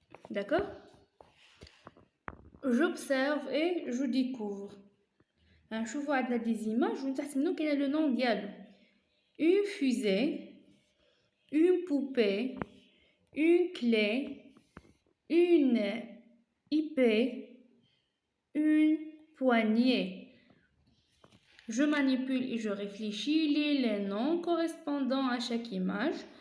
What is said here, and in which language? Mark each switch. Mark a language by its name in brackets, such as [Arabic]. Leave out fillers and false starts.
[French] D'accord? J'observe et je découvre. [Arabic] نشوفوا عندنا [French] des images [Arabic] ومن تحت منهم كاين le nom ديالو. [French] Une fusée, une poupée, une clé, une épée, une poignée. Je manipule et je réfléchis les noms correspondant à chaque image.